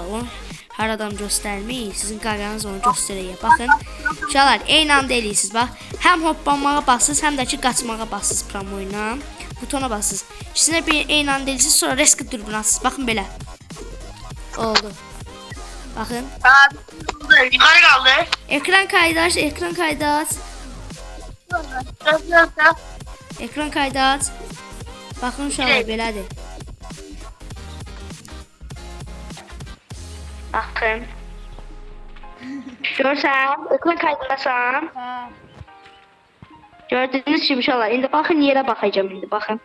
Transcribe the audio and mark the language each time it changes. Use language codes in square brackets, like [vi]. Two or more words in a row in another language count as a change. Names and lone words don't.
[az] Onu hər adam göstərmir. Sizin qaranız onu göstərək. Baxın. İnşallah eyni anda eləyirsiniz. Bax. Həm hoppanmağa basırsınız, həm də ki qaçmağa basırsınız promo ilə. Butona basırsınız. İkisini bir eyni anda eləyirsiniz, sonra reski dürbün açırsınız. Baxın belə. Oldu. Baxın. [tr] Yukarı kaldı. Ekran kaydı aç. Ekran kaydı aç. [az] Baxın uşaqlar belədir. Baxın. Görsən, ekran kaydındasan. Gördünüz kimi uşaqlar. İndi baxın yerə baxacağım indi baxın.